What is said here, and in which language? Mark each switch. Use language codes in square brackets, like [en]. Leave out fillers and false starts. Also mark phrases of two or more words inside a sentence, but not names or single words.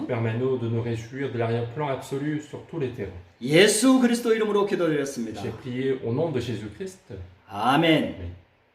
[fr] permets-nous de nous réjouir de l'arrière-plan absolu sur tous les terrains. [ko] 예수 그리스도 이름으로 기도드렸습니다. [fr] J'ai prié au nom de Jésus-Christ. [ko] 아멘. [fr] Amen.